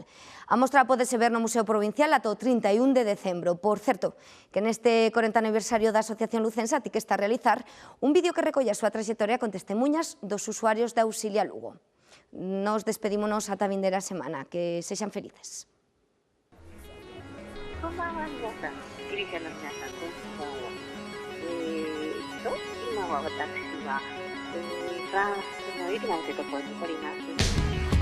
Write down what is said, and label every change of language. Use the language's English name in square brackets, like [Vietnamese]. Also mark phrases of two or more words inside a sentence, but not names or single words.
[Galician] A mostra pódese ver no Museo Provincial ata o 31 de decembro. Por certo, que neste 40 aniversario da Asociación Lucense a ti que está a realizar un vídeo que recolle a súa traxectoria con testemunhas dos usuarios de Auxilia Lugo. Nos despedímonos ata a vindeira semana. Que sexan felices. [Japanese] こんばんは、皆さん。ギリシャの皆さん、こんばんは。今は私は、フランスのイルナというところにおります。